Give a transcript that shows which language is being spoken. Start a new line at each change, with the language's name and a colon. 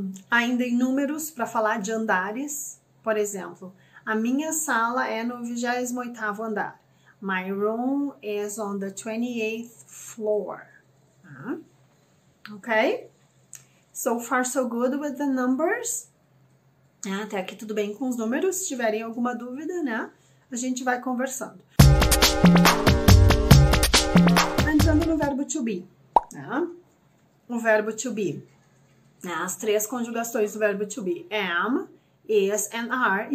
Portuguese: Ainda em números, para falar de andares, por exemplo, a minha sala é no 28º andar.
English: My room is on the 28th floor. Ok? So far so good with the numbers.
Portuguese: Até aqui tudo bem com os números. Se tiverem alguma dúvida, né? A gente vai conversando. Entrando no verbo to be. Né? O verbo to be. As 3 conjugações do verbo to be.
English: Am, is and are.